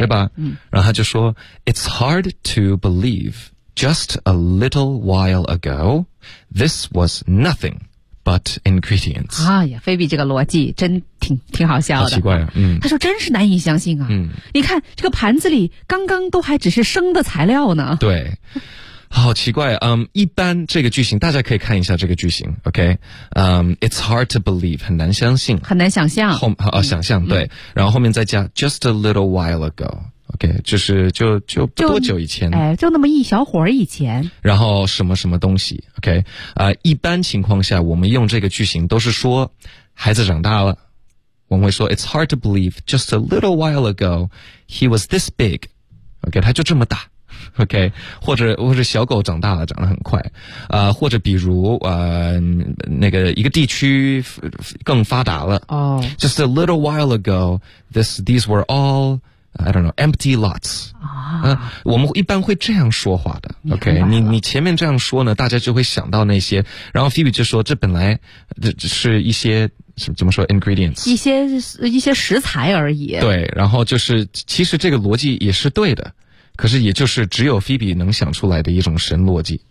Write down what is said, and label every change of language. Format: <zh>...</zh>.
<zh>对吧、然后他就说</zh> <en>,it's hard to believe, just a little while ago, this was nothing.But ingredients.</en> <zh>哎呀，菲比这个逻辑真挺好笑的。好奇怪啊，嗯。他说真是难以相信啊。嗯。你看这个盘子里刚刚都还只是生的材料呢。对。好奇怪，一般这个句型大家可以看一下这个句型 ,OK?</zh> <en>It's hard to believe,</en> <zh>很难相信。很难想象。想象，对。然后后面再加</zh> <en>just a little while ago。</en> <zh>OK, 就是就不多久以前。哎，就那么一小会儿以前。然后什么什么东西 ,OK? 一般情况下我们用这个句型都是说孩子长大了。我们会说</zh> <en>,it's hard to believe, just a little while ago, he was this big.</en> <zh>OK, 他就这么大。 OK, 或者小狗长大了长得很快。或者比如那个一个地区更发达了。</zh> <en>Oh. Just a little while ago, these were all,I don't know, empty lots. 啊、</en> <zh>我们一般会这样说话的。OK, 你前面这样说呢大家就会想到那些。然后 Phoebe 就说这本来这是一些怎么说 ,ingredients? 一些食材而已。对，然后就是其实这个逻辑也是对的。可是也就是只有 Phoebe 能想出来的一种神逻辑。</zh>